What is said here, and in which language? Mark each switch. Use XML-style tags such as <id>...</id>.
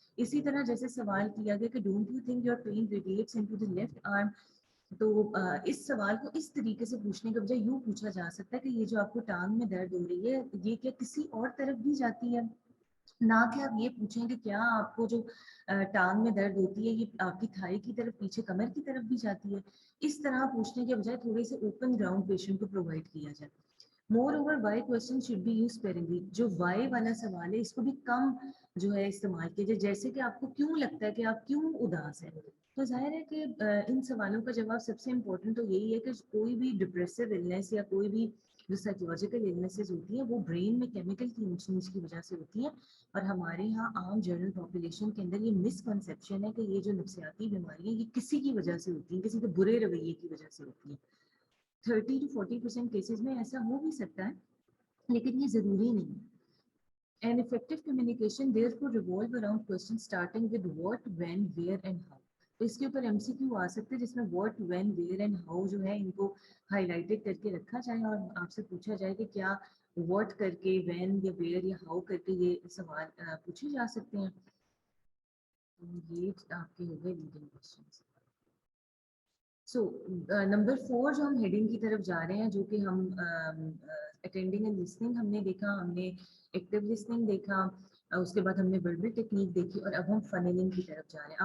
<ur>اسی طرح جیسے سوال کیا گیا کہ don't you think your pain Reddits into the left arm, تو اس سوال کو اس طریقے سے پوچھنے کے بجائے یوں پوچھا جا سکتا ہے کہ یہ جو آپ کو ٹانگ میں درد ہو رہی ہے یہ کیا کسی اور طرف بھی جاتی ہے, نہ کہ آپ یہ پوچھیں کہ کیا آپ کو جو ٹانگ میں درد ہوتی ہے یہ آپ کی تھائی کی طرف, پیچھے کمر کی طرف بھی جاتی ہے. اس طرح پوچھنے کے بجائے تھوڑے سے اوپن گراؤنڈ پیشنٹ کو پرووائڈ کیا جائے.</ur> <en>Moreover, why question should be used sparingly.</en> <ur>جو why والا سوال ہے اس کو بھی کم جو ہے استعمال کیجیے. جیسے کہ آپ کو کیوں لگتا ہے کہ آپ کیوں اداس ہیں, تو ظاہر ہے کہ ان سوالوں کا جواب سب سے امپورٹنٹ تو یہی ہے کہ کوئی بھی ڈپریسو النیس یا کوئی بھی جو سائیکولوجیکل النیسز ہوتی ہیں وہ برین میں کیمیکل کی انفلوئنس کی وجہ سے ہوتی ہیں. اور ہمارے یہاں عام جنرل پاپولیشن کے اندر یہ مسکنسیپشن ہے کہ یہ جو نفسیاتی بیماریاں یہ کسی کی وجہ سے ہوتی ہیں, کسی کے برے رویے کی وجہ سے ہوتی ہیں.</ur> <en>30 to 40%</en> <ur>کیسز میں ایسا ہو بھی سکتا ہے, لیکن یہ ضروری نہیں ہے.</ur> <en>An effective communication therefore revolve around questions starting with what, when, where and how.</en> <ur>تو اس کے اوپر ایم سی کیو آ سکتے ہیں جس میں</ur> <en>what, when, where and how</en> <ur>جو ہے ان کو ہائی لائٹڈ کر کے رکھا جائے اور آپ سے پوچھا جائے کہ کیا what کر کے, when یا where یا how کر کے یہ سوال پوچھے جا سکتے ہیں. یہ آپ کے ہو گئے لیڈنگ کوشچنس. سو نمبر 4 جو ہم ہیڈنگ کی طرف جا رہے ہیں, جو کہ ہم اٹینڈنگ اینڈ لسننگ ہم نے دیکھا, ہم نے ایکٹیو لسننگ دیکھا, اس کے بعد ہم نے وربل ٹیکنیک دیکھی اور اب ہم فنلنگ کی طرف جا رہے ہیں.</ur>